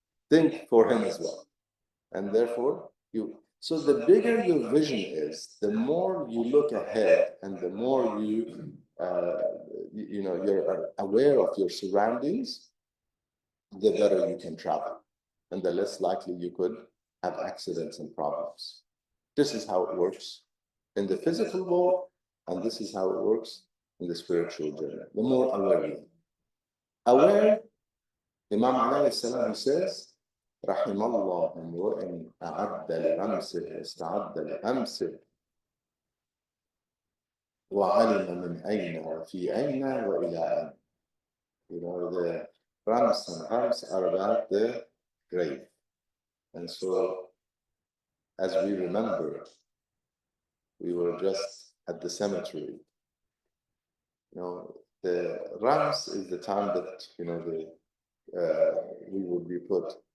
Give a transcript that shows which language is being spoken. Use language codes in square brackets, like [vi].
[en] Think for him as well. And therefore, so the bigger your vision is, the more you look ahead and the more you know, you're aware of your surroundings, the better you can travel and the less likely you could have accidents and problems. This is how it works in the physical world, and this is how it works in the spiritual journey. The more aware you are. Aware, Imam alayhi salam says, [ar] رحم الله امرئ أعد لرمسه استعد لأمسه وعلم من أين وفي أين وإلى أين. [en] You know, the rams and hams are about the grave. And so, as we remember, we were just at the cemetery. You know, the rams is the time that, you know, we would be put.